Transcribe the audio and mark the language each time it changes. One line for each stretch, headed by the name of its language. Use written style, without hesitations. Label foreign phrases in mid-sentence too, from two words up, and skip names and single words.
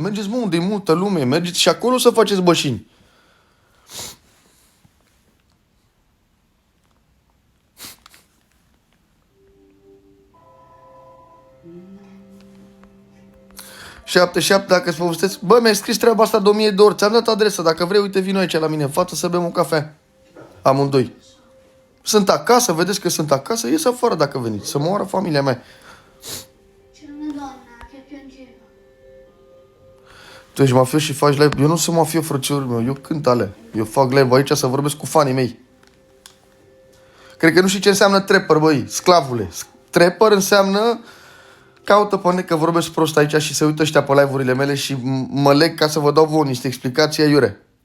Romanian: Mergeți, mă, unde e multă lume, mergeți și acolo să faceți bășini. Șapte, dacă îți povestesc. Bă, mi-ai scris treaba asta de 1000 de ori. Ți-am dat adresa. Dacă vrei, uite, vino aici la mine în față să bem o cafea. Amândoi. Sunt acasă, vedeți că sunt acasă. Ies afară dacă veniți. Să mă oară familia mea.
Italian: C'era una donna che piangeva.
Romanian: Tu ești mafios și faci live. Eu nu sunt mafios, frățiorul meu. Eu cânt alea. Eu fac live aici să vorbesc cu fanii mei. Cred că nu știi ce înseamnă trapper, băi. Sclavule. Trapper înseamnă... Caută pe net că vorbesc prost aici și se uită ăștia pe live-urile mele și mă leg ca să vă dau vouă niște explicații aiure.